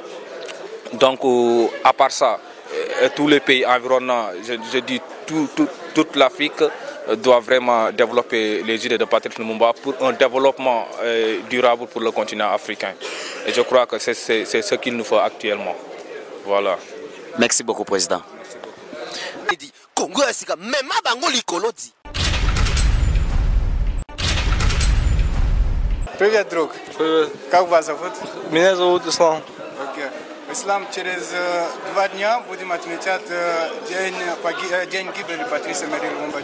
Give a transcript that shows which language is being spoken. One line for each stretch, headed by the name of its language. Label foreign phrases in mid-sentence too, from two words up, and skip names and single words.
French: Donc, à part ça, tous les pays environnants, je dis toute l'Afrique doit vraiment développer les idées de Patrice Lumumba pour un développement durable pour le continent africain. Et je crois que c'est ce qu'il nous faut actuellement. Voilà. Merci beaucoup, Président.
Russian: Привет, друг. Привет. Как вас зовут? Меня зовут Ислам. Okay. Ислам, через 2 дня будем отмечать день гибели Патриса Эмери Lumumba.